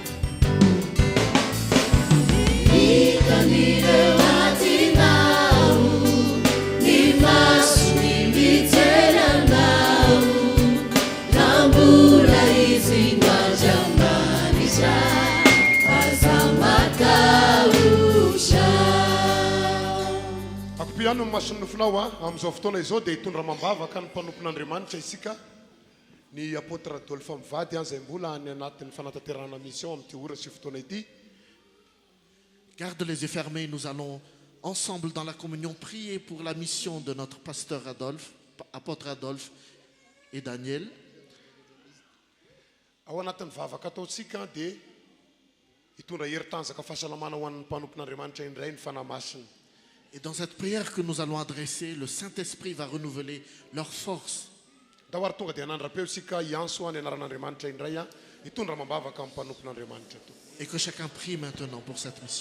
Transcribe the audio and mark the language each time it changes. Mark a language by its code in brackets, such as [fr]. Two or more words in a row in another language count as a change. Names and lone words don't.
[mg] Akopiano ny mason'ny nofonao a amin'izao fotoana izao dia hitondra mambavaka ny mpanompon'Andriamanitra isika ny apôtre Adolphe Mivady izay mbola any anatin'ny fanatanterahana mission amin'ity ora sy fotoana ity. [fr] Garde les yeux fermés, nous allons ensemble dans la communion prier pour la mission de notre pasteur Adolphe, apôtre Adolphe et Daniel. [mg] Ao anatin'ny vavaka ataontsika dia hitondra heri-tanjaka fahasalamana ho an'ny mpanompon'Andriamanitra indray ny fanahy masina. [fr] Et dans cette prière que nous allons adresser, le Saint-Esprit va renouveler leur force. [mg] Dahoary tonga dia hanandrapeo isika hianso any anaran'Andriamanitra indray a hitondra mambavaka amin'ny mpanompon'Andriamanitra to. [fr] Et que chacun prie maintenant pour cette mission.